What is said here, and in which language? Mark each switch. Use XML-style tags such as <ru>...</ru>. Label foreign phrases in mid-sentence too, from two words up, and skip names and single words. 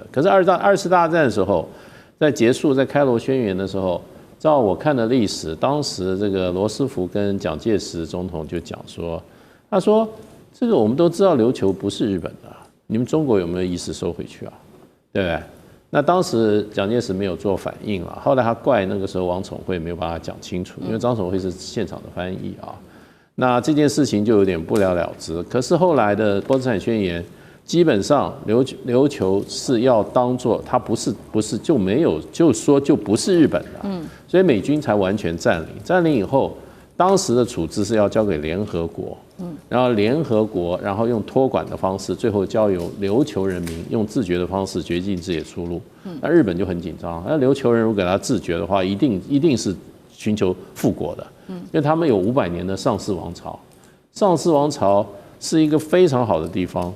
<zh>可是二次大戰的時候，在結束在開羅宣言的時候，照我看的歷史，當時這個羅斯福跟蔣介石總統就講說，他說。這個我們都知道琉球不是日本的，你們中國有沒有意思收回去啊？對不對？那當時蔣介石沒有做反應了，後來他怪那個時候王寵惠沒有把它講清楚，因為張寵惠是現場的翻譯啊。那這件事情就有點不了了之。可是後來的波茨坦宣言，基本上琉球是要當做它不是就沒有就說就不是日本的，所以美軍才完全佔領以後。當時的處置是要交給聯合國，然後聯合國然後用托管的方式，最後交由琉球人民用自決的方式決定自己的出路。那日本就很緊張，那琉球人如果給他自決的話，一定是尋求復國的，因為他們有500年的尚氏王朝，尚氏王朝是一個非常好的地方。</zh>